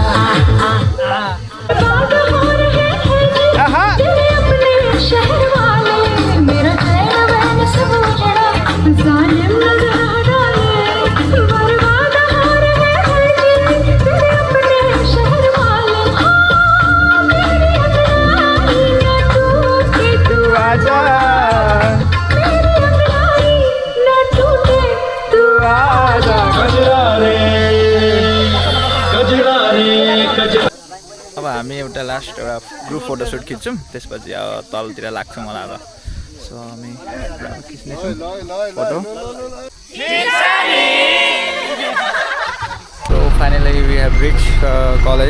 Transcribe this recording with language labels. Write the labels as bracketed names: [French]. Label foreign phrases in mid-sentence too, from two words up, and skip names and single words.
[Hindi] शहर वाले मेरा चैन वैन सब उजड़ा जालिम नजर डाले बर्बाद हो रहे हैं तेरे अपने शहर वाले मेरी अपनाई ना टूटे तू आजा मेरी अपनाई ना टूटे तू आजा गजरा रे गजरा रे गजरा। [Nepali] अब हामी एउटा लास्ट एउटा [English] group photoshoot [Nepali] खिच्छौँ, त्यसपछि अब तलतिर लाग्छौँ होला अब। सो हामी खिच्नेछौँ फोटो। [English] so finally we have reach college.